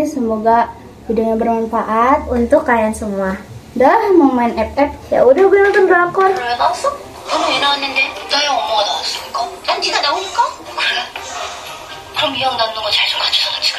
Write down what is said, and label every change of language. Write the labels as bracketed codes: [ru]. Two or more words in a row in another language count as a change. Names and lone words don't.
[id] Semoga videonya bermanfaat Untuk kalian semua. Dah mau main FF. Ya udah gue nonton drakor. [ko] 왜 나왔어? 너는 왜 나왔는데? 너희 엄마가 나왔으니까? 난 네가 나오니까? 그래. 그럼 이 형 남는 거 잘 좀 가져다